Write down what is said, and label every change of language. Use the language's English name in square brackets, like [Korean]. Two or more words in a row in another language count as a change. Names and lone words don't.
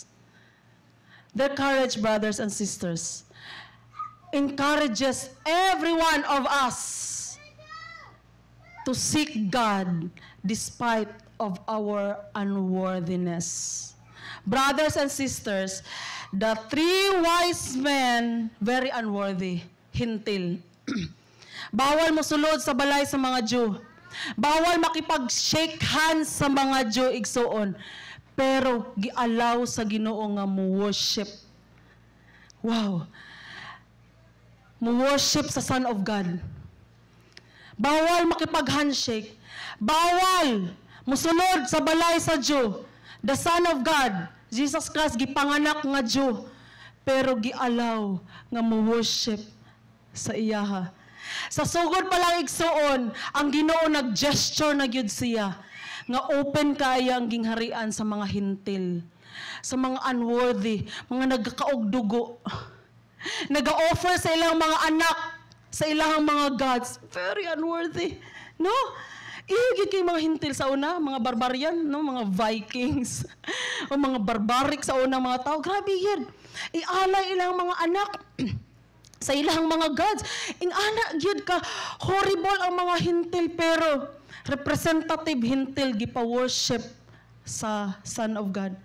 [English] Their courage, brothers and sisters, encourages every one of us to seek God despite of our unworthiness. Brothers and sisters, the three wise men, very unworthy, [Cebuano] hintil. Bawal mo sulod sa balay sa mga Jew. Bawal makipag- [English] shake hands [Cebuano] sa mga Jew igsoon. Pero gialaw sa Ginoo nga mo worship. Wow. mo-worship sa [English] Son of God. [Cebuano] Bawal makipag-handshake. Bawal musunod sa balay sa Diyo. [English] The Son of God, Jesus Christ, [Cebuano] gipanganak nga Diyo. Pero gialaw nga mo-worship sa iyaha. Sa sugod pa lang igsuon, ang Ginoo nag-gesture na gyud siya nga open kaya ang gingharian sa mga hintil, sa mga unworthy, mga nagkakaugdugo. Nag-offer sa ilang mga anak, sa ilang mga gods, [English] very unworthy. [Cebuano] No? Ihigit kay mga hintil sa una, mga barbarian, no? Mga Vikings, o mga barbaric sa unang mga tao. Grabe yun. Ialay ilang mga anak sa ilang mga gods. Ingana gyud ka, horrible ang mga hintil, pero representative hintil gipa-worship sa [English] Son of God.